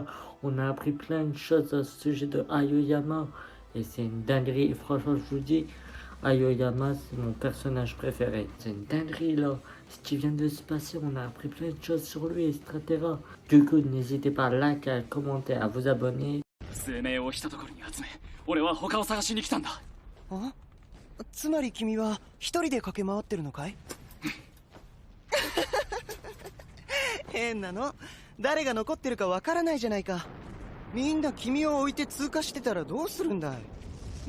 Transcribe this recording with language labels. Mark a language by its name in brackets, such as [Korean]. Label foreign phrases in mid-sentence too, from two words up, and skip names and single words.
[French] On a appris plein de choses au sujet de Aoyama et c'est une dinguerie. Franchement je vous dis, Aoyama c'est mon personnage préféré. C'est une dinguerie là. Ce qui vient de se passer, on a appris plein de choses sur lui, etc. Du coup, n'hésitez pas à liker, à commenter, à vous abonner. [Japanese] 数名をしたところに集め、俺は他を探しに来たんだ。あ、つまり君は一人で駆け回ってるのかい？変なの。誰が残ってるかわからないじゃないか。みんな君を置いて通過してたらどうするんだい？